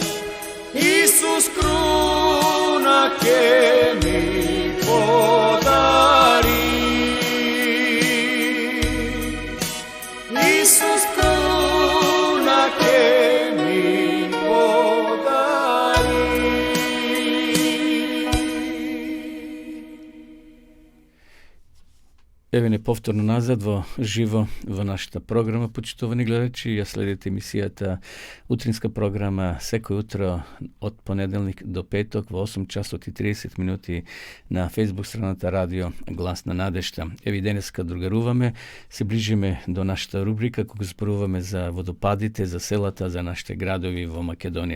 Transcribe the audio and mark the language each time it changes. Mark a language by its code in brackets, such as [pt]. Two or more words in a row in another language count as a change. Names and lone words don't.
[mk] Исус круна ќе ми подари, Исус круна ќе ми подари. Ево не повторно назад во живо во нашата програма, почитувани гледачи. Ја следите емисијата утринска програма секој утро од понеделник до петок во 8 часот и 30 минути на Facebook страната Радио Глас на надежта. Еви денеска другаруваме, се ближиме до нашата рубрика кога зборуваме за водопадите, за селата, за нашите градови во Македонија.